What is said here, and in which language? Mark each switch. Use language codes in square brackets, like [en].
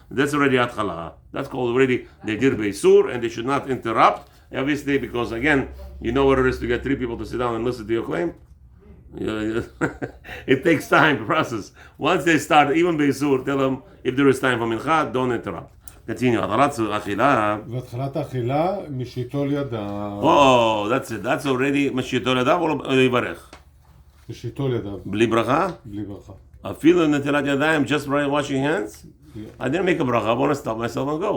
[en] That's already atchalah. That's called already they did beisur, and they should not interrupt. Obviously, because again, you know what it is to get three people to sit down and listen to your claim. It takes time to process. Once they start, even beisur, tell them if there is time for mincha, don't interrupt. Continue. [he] והתחלת האכילה משיתו לידיו. [en] Oh, that's it. That's already [he] משיתו לידיו או יברך? משיתו לידיו. בלי ברכה? בלי ברכה. אפילו נטילת ידיים, [en] just washing hands? Yeah. I didn't make a bracha. I want to stop myself and go.